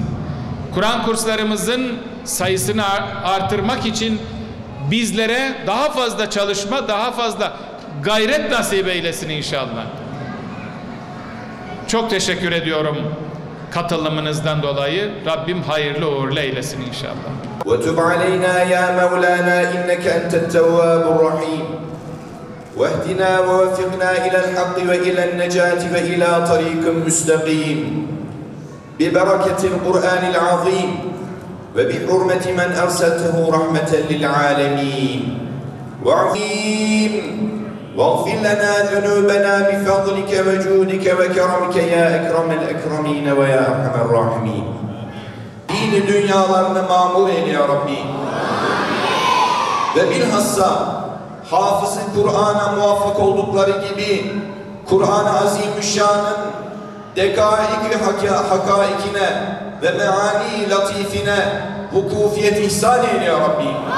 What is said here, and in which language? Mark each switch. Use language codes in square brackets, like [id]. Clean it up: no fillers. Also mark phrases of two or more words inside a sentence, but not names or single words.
[tr] Kur'an kurslarımızın sayısını artırmak için bizlere daha fazla çalışma, daha fazla gayret nasip eylesin inşallah. Çok teşekkür ediyorum katılımınızdan dolayı. Rabbim hayırlı uğurlu eylesin inşallah. [ar] وَتُبْ عَلَيْنَا يَا مَوْلَانَا إِنَّكَ أَنْتَ التَّوَّابُ الرَّحِيمُ وَاهْدِنَا وَوَفِّقْنَا إِلَى الْحَقِّ وَإِلَى النَّجَاةِ وَإِلَى طَرِيقٍ مُسْتَقِيمٍ بِبَرَكَةِ الْقُرْآنِ الْعَظِيمِ وَبِحُرْمَةِ مَنْ أَرْسَلْتَهُ رَحْمَةً لِلْعَالَمِينَ وَعَظِيمٍ واغفر لنا ذنوبنا بفضلك وجودك وكرمك يا أكرم الأكرمين ويا أرحم الراحمين. [tr] Dini dünyalarını mamur eyle ya Rabbi. Ve bilhassa hafız-ı Kur'an'a muvaffak oldukları gibi Kur'an-ı Azimüşşan'ın dekaik-i hakaikine ve meani latifine vukufiyet ihsan eyle ya Rabbi.